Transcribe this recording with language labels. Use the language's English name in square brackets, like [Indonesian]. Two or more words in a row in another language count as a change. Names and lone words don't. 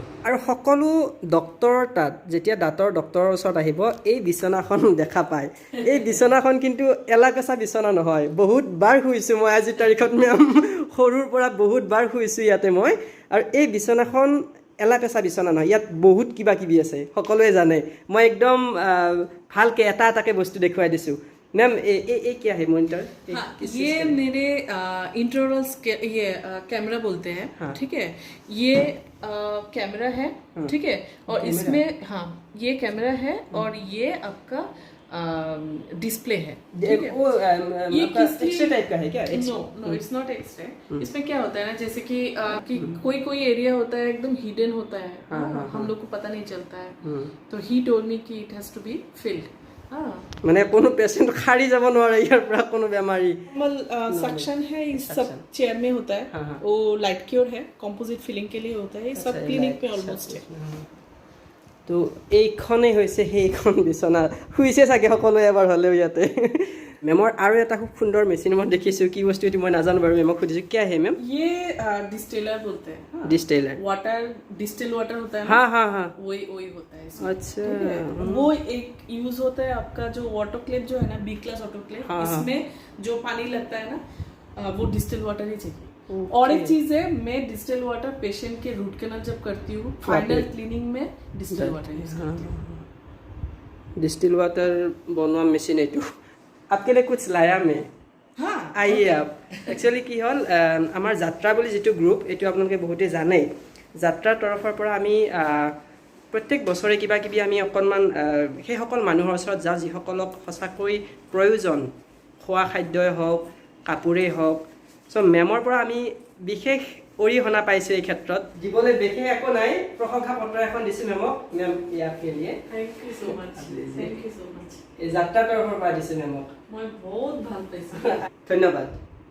[Assamese] আৰু সকলো ডক্তৰৰ তাত যেতিয়া দাঁতৰ ডক্তৰৰ ওচৰত আহিব এই বিচনাখন দেখা পায় এই বিচনাখন কিন্তু এলাকেচা বিচনা নহয় বহুত বাৰ শুইছোঁ মই আজিৰ তাৰিখত মেম সৰুৰ পৰা বহুত বাৰ শুইছোঁ ইয়াতে মই আৰু এই বিচনাখন এলাকেচা বিচনা নহয় ইয়াত বহুত কিবা কিবি আছে সকলোৱে জানে মই একদম ভালকৈ এটা এটাকৈ বস্তু দেখুৱাই দিছোঁ [Hindi] मैम ये क्या है मॉनिटर हाँ, ये मेरे इंट्रोरल ये कैमरा बोलते हैं हाँ, ठीक है ये कैमरा है ठीक है और इसमें हाँ ये कैमरा है और ये आपका डिस्प्ले है ठीक है ये [English] X-ray type [Hindi] का है क्या [English] No it's not X-ray [Hindi] इसमें क्या होता है ना जैसे कि कोई एरिया होता है एकदम हिडन होता है हम लोग को पता नहीं चलता है तो [English] he told me [Hindi] कि [English] it has to be filled [Assamese] মানে কোনো পেশেंट খাৰি যাব নোৱাৰে ইয়াৰ পৰা কোনো বেমাৰী [English] normal suction [Hindi] है इस सब चेयर में होता है वो [English] light cure [Hindi] है [English] composite filling [Hindi] के लिए होता है ये सब क्लिनिक पे ऑलमोस्ट है [Assamese] তো এইখনেই হৈছে সেইখন বিচনা শুইছে চাগে সকলোৱে এবাৰ হ'লেও ইয়াতে মেমৰ আৰু এটা খুব সুন্দৰ মেচিন মই দেখিছোঁ কি বস্তু এইটো মই নাজানো বাৰু মেমক সুধিছোঁ কি আহে মেম [Hindi] ये डिस्टिलर बोलते हैं डिस्टिलर [English] water distil water [Hindi] होता है हाँ हाँ हाँ वही होता है इसमें। अच्छा वो एक यूज होता है आपका जो ऑटोक्लेव जो है ना [English] B class autoclave [Hindi] इसमें जो पानी लगता है ना वो [English] distil water [Hindi] ही चाहिए और एक चीज है मैं [English] distil water [Hindi] पेशेंट के [English] root canal [Hindi] जब करती हूँ [English] final cleaning [Hindi] में [English] distil water use [Hindi] करती हूँ [English] distil water [Hindi] बनवा मेसिन এইটো आपके लिए कुछ लाया मैं हाँ आइए आप एक्चुअली [Assamese] কি হ'ল আমাৰ যাত্ৰা বুলি যেটো গ্ৰুপ এটো আপোনালোকে বহুতে জানে যাত্ৰাৰ তৰফৰ পৰা আমি প্ৰত্যেক বছৰে কিবা কিবি আমি অকনমান সেই সকল মানুহৰ ওচৰত যাওঁ যিসকলক সঁচাকৈ প্ৰয়োজন খোৱা খাদ্যই হওক কাপোৰেই হওক সো মেমৰ পৰা আমি বিশেষ অৰিহণা পাইছোঁ এই ক্ষেত্ৰত দিবলৈ বিশেষ একো নাই প্ৰশংসা পত্ৰ এখন দিছোঁ মেমক মেম ইয়াকে লিয়ে [English] Thank you so much [Assamese] এই যাত্ৰাৰ তৰফৰ পৰা দিছোঁ মেমক [Hindi] मैं बहुत [Assamese] ভাল পাইছো ধন্যবাদ